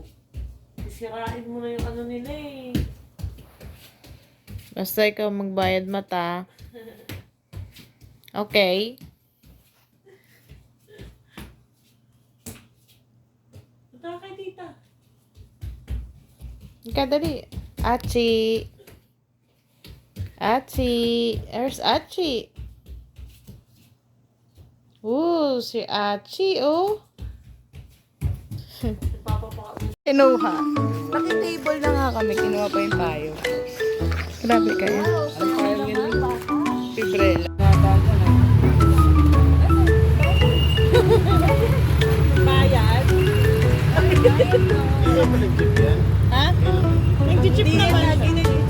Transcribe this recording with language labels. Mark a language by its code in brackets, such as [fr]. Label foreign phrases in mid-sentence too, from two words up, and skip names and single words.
[tl] Sisirain mo na yung ano nila eh. Basta ikaw magbayad mata. Okay. Punta kay tita. Ika, dali. Achi. [en] Achi. There's Achi. [tl] Ooh, si Achi, oh. Ipapapaka. Kinuha. Naki-table na nga kami. Kinuha pa yung tayo. Grabe kayo. Ang tayo yun. Fibrella. Bayan. Ha? Nag-jeep naman siya.